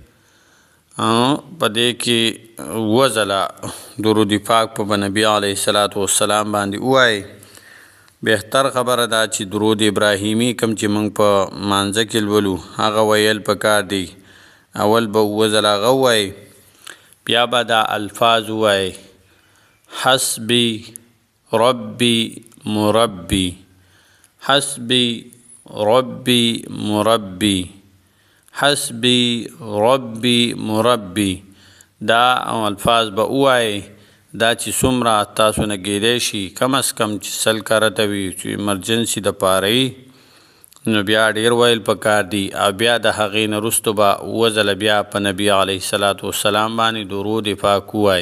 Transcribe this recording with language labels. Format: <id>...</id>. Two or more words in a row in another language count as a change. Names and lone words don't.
<ps>په دې کې 7 ځله درود پاک په نبی</ps> <ar>علیه الصلاة والسلام</ar> <ps>باندې ووایئ. بهتر خبره ده چې درود ابراهیمی کوم چې موږ په مانځه کې لولو هغه ویل پکار دی. اول به 7 ځله هغه ووایئ، بیا به دا الفاظ ووایئ:</ps> <ar>حسبی ربی مربی، حسبی ربی مربی، حسبی ربی مربی.</ar> <ps>دا الفاظ به ووایئ. دا چې څومره تاسو نه کیدی شي، کم از کم چې 100 کرته وي، چې ایمرجنسي دپاره وي، نو بیا ډېر ویل پکار دي. او بیا د هغې نه وروستو به 7 ځله بیا په نبي</ps> <ar>علیه الصلاة والسلام</ar> <ps>باندې درود پاک ووایئ.</ps>